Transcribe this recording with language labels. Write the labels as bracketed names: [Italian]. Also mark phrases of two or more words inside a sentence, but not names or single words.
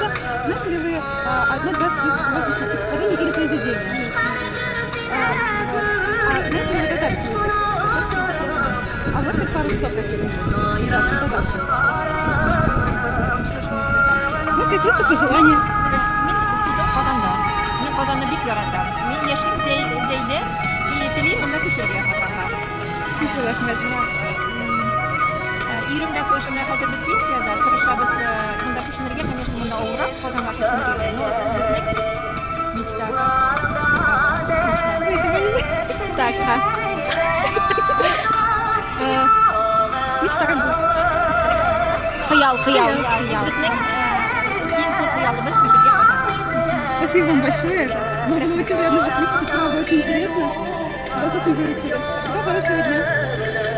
[Russian] Знаете ли вы одно-два стихотворения или произведения? Нет, Вот. Знаете ли вы татарский язык? татарский язык я знаю. А может быть пару слов каких-нибудь? Да, татарский. допустим, что ж мне британский? Может сказать просто пожелание. [Tatar] Мен Казанда. Мен Казанны бик яратам. Мен яшим Зәйдә и телим монда күчәргә Казанга. Рәхмәт. Ирем дә тоже менә хәзер без пенсияда тырышабыз монда күченергә, конечно, монда авыррак Казанга күченергә. Но безнең мечта. [Russian] Так, ха. Мечта как бы. [Tatar] Хыял. Безнең иң зур хыялыбыз күчәргә Казанга. [Russian] Спасибо вам большое. Мне было очень приятно вас выслушать, правда, очень интересно. Вас очень выручили. Всего хорошего дня.